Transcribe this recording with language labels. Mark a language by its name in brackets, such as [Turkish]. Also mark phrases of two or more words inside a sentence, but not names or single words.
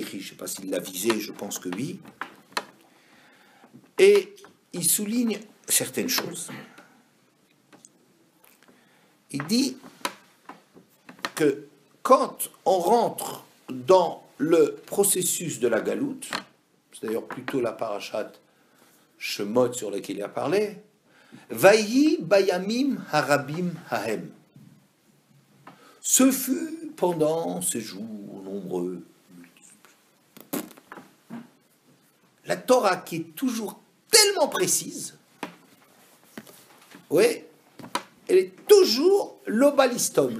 [French] Je ne sais pas s'il l'a visé, je pense que oui. Et il souligne certaines choses. Il dit que quand on rentre dans le processus de la galoute, c'est d'ailleurs plutôt la parashat Shemot sur laquelle il a parlé, [Hebrew] ויהי בימים הרבים ההם. [French] Ce fut pendant ces jours nombreux. La Torah qui est toujours tellement précise, oui, elle est toujours l'obalistom.